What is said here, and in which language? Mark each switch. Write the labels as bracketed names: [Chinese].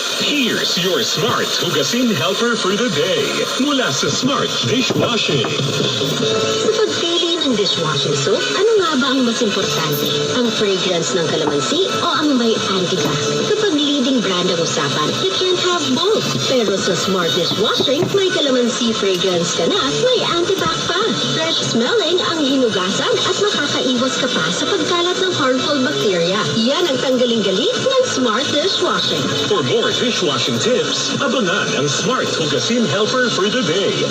[English] Here's your Smart Hugasin Helper for the day. [Filipino] Mula sa Smart Dishwashing. Sa pagpili ng dishwashing soap, ano nga ba ang mas importante? Ang fragrance ng kalamansi o ang may anti-bac? Kapag leading brand ang usapan, [English] you can't have both. [Filipino] Pero sa Smart Dishwashing, may kalamansi fragrance ka na at may anti-bac pa. Fresh smelling ang hinugasan at makakaiwas ka pa sa pagkalat ng harmful bacteria. Yan ang tanggaling-galit ng Smart Dishwashing. [English] For more dishwashing tips, [Filipino] abangan ang [English] Smart Hugasin Helper for the day.